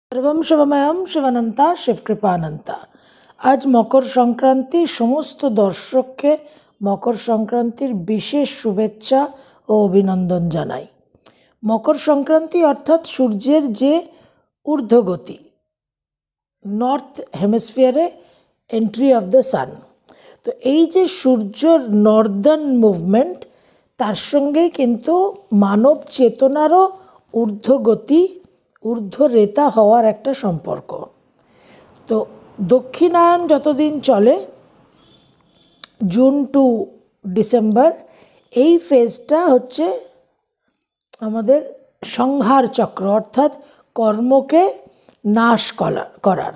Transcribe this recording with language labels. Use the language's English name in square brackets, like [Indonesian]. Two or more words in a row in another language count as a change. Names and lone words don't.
[Sanskrit] सर्वं शिवमयम शिवानंता शिवकृपानंता। [Bangla] আজ মকর সংক্রান্তি সমস্ত দর্শক কে মকর সংক্রান্তির বিশেষ শুভেচ্ছা ঔর অভিনন্দন জানাই। মকর সংক্রান্তি অর্থাৎ সূর্যের যে ঊর্ধ্বগতি [English] north hemisphere entry of the sun. [Bangla] तो এই যে সূর্যর [English] northern movement [Bangla] তার সঙ্গে কিন্তু মানব চেতনারও ঊর্ধ্বগতি ঊর্ধ্বরেতা হওয়ার একটা সম্পর্ক। তো দক্ষিণায়ন যতদিন চলে [English] June to December, [Bangla] এই ফেজটা হচ্ছে আমাদের সংহার চক্র, অর্থাৎ কর্মকে নাশ করার।